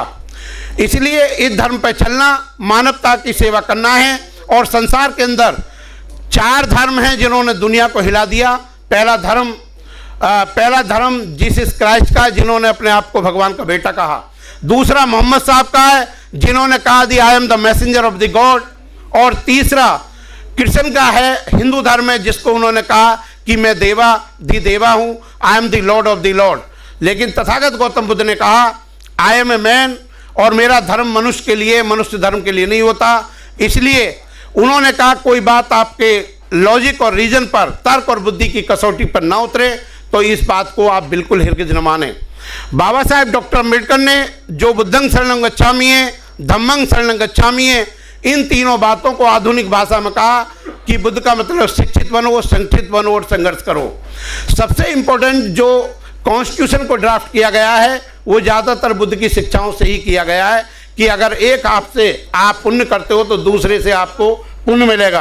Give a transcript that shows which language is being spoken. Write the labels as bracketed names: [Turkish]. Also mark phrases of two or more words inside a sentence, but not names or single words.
[Hindi] इसलिए इस धर्म पर चलना, मानवता की सेवा करना है। और संसार के अंदर 4 धर्म हैं जिन्होंने दुनिया को हिला दिया। पहला धर्म जीसस क्राइस्ट का है, जिन्होंने अपने आप को भगवान का बेटा कहा। दूसरा मोहम्मद साहब का है, जिन्होंने कहा [English] the I am the messenger of the God. [Hindi] और तीसरा कृष्ण का है, हिंदू धर्म है, जिसको उन्होंने कहा कि मैं देवा हूं, [English] I am the lord of the lord. [Hindi] लेकिन तथागत गौतम बुद्ध ने कहा [English] I am a man, [Hindi] और मेरा धर्म मनुष्य के लिए, मनुष्य धर्म के लिए नहीं होता। इसलिए उन्होंने कहा कोई बात आपके लॉजिक और रीजन पर, तर्क और बुद्धि की कसौटी पर ना उतरे तो इस बात को आप बिल्कुल हरगिज न माने। बाबा साहेब डॉक्टर अम्बेडकर ने जो [Pali] बुद्धं शरणं गच्छामि [Hindi] है, [Pali] धम्मं शरणं गच्छामि [Hindi] है, इन तीनों बातों को आधुनिक भाषा में कहा कि बुद्ध का मतलब शिक्षित बनो, संगठित बनो और संघर्ष करो। सबसे इंपॉर्टेंट जो कॉन्स्टिट्यूशन को ड्राफ्ट किया गया है वो ज़्यादातर बुद्ध की शिक्षाओं से ही किया गया है कि अगर एक आपसे आप पुण्य करते हो तो दूसरे से आपको पुण्य मिलेगा।